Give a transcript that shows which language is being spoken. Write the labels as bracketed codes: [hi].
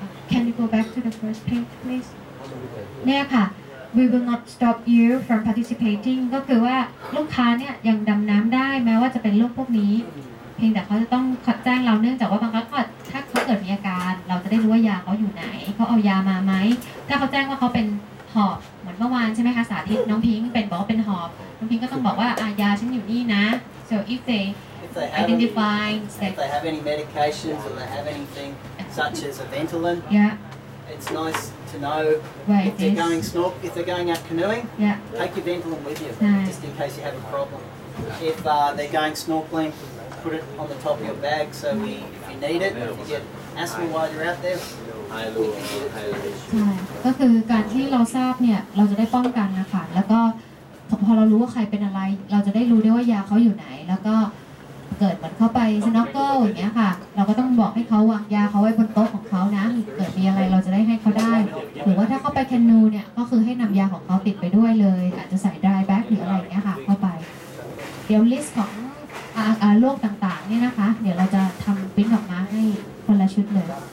[en] Can you go back to the first page please [th] เนี่ยค่ะ [en] We will not stop you from participating [th] ก็คือว่าลูกค้าเนี่ยยังดำน้ำได้แม้ว่าจะเป็นโรคพวกนี้เพียงแต่เขาจะต้องแจ้งเราเนื่องจากว่าบางครั้งถ้าเขาเกิดมีอาการเราจะได้รู้ว่ายาเขาอยู่ไหนเขาเอายามาไหมถ้าเขาแจ้งว่าเขาเป็นหอบเหมือนเมื่อวานใช่ไหมคะสาธิตน้องพิงค์เป็นบอกว่าเป็นหอบน้องพิงค์ก็ต้องบอกว่ายาฉันอยู่นี่นะ [en] so if they identify if they have any medications or they have anything such as a Ventolin, it's nice to know if they're going out canoeing, take your Ventolin with you just in case you have a problem. If they're going snorkeling, put it on the top of your bag so if you need it, if you get asthma while you're out there, we can get it. [th] ใช่ก็คือการที่เราทราบเนี่ยเราจะได้ป้องกันนะคะแล้วก็พอเรารู้ว่าใครเป็นอะไรเราจะได้รู้ได้ว่ายาเขาอยู่ไหนแล้วก็เกิดเหมือนเข้าไปสโนว์เกิลอย่างเงี้ยค่ะเราก็ต้องบอกให้เขาวางยาเขาไว้บนโต๊ะของเขานะเกิดมีอะไรเราจะได้ให้เขาได้หรือว่าถ้าเขาไปแคนูเนี่ยก็คือให้นำยาของเขาติดไปด้วยเลยอาจจะใส่ดรายแบ็กหรืออะไรอย่างเงี้ยค่ะเข้าไปเดี๋ยวลิสต์ของโรคต่างๆเนี่ยนะคะเดี๋ยวเราจะทำปริ้นออกมาให้คนละชุดเลย